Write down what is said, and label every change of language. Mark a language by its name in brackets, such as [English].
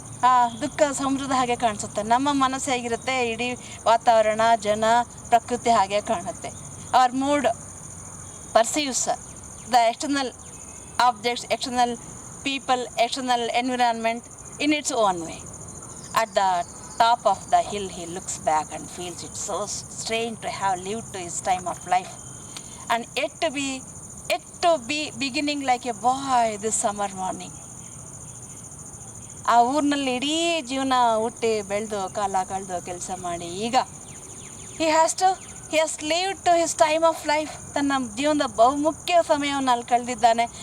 [Kannada] ಆ ದುಃಖ ಸಮುದ್ರದ ಹಾಗೆ ಕಾಣಿಸುತ್ತೆ. ನಮ್ಮ ಮನಸ್ಸು ಹೇಗಿರುತ್ತೆ, ಇಡೀ ವಾತಾವರಣ, ಜನ, ಪ್ರಕೃತಿ ಹಾಗೆ ಕಾಣುತ್ತೆ. [English] Our mood perceives the external objects, external people, external environment in its own way. At the top of the hill he looks back and feels it so strange to have lived to his time of life and yet to be beginning like a boy this summer morning. [Kannada] ಆ ಊರಿನಲ್ಲಿ ಇಡೀ ಜೀವನ ಹುಟ್ಟಿ ಬೆಳೆದು ಕಾಲ ಕಳೆದು ಕೆಲಸ ಮಾಡಿ ಈಗ [English] he has lived to his time of life. [Kannada] ತನ್ನ ಜೀವನದ ಬಹುಮುಖ್ಯ ಸಮಯವನ್ನು ಅಲ್ಲಿ ಕಳೆದಿದ್ದಾನೆ.